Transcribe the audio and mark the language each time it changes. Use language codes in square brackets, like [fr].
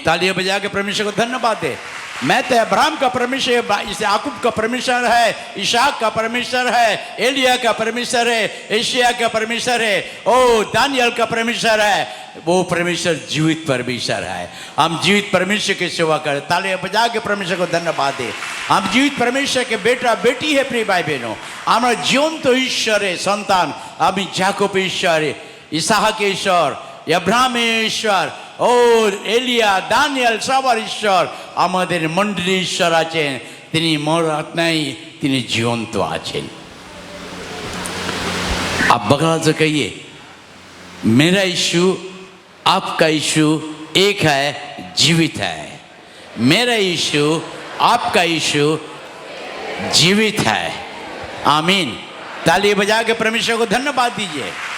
[hi] तालियां बजा के परमेश्वर को धन्यवाद दे। मैं तो अब्राहम का परमेश्वर, याकूब का परमेश्वर है, इसहाक का परमेश्वर है, एलिया का परमेश्वर है, एशिया का परमेश्वर है, ओ दानियल का परमेश्वर है। वो परमेश्वर जीवित परमेश्वर है। हम जीवित परमेश्वर की सेवा करें। तालियां बजा के परमेश्वर को धन्यवाद दे। हम जीवित परमेश्वर के बेटा बेटी है। प्रिय भाई बहनों, हमारा जीवंत ईश्वर है संतान। [bn] আমি যাকব ঈশ্বর, ইসাহাক ঈশ্বর, अब्राहम ঈশ্বর, और एलिया दानियल সবার ঈশ্বর। আমাদের মণ্ডলী ঈশ্বর আছেন, তিনি মরত নাই, তিনি জীবন্ত আছেন। [hi] आप बगल से कहिए, मेरा यीशु आपका यीशु एक है, जीवित है। मेरा यीशु आपका यीशु जीवित है। आमीन। ताली बजा के परमेश्वर को धन्यवाद दीजिए।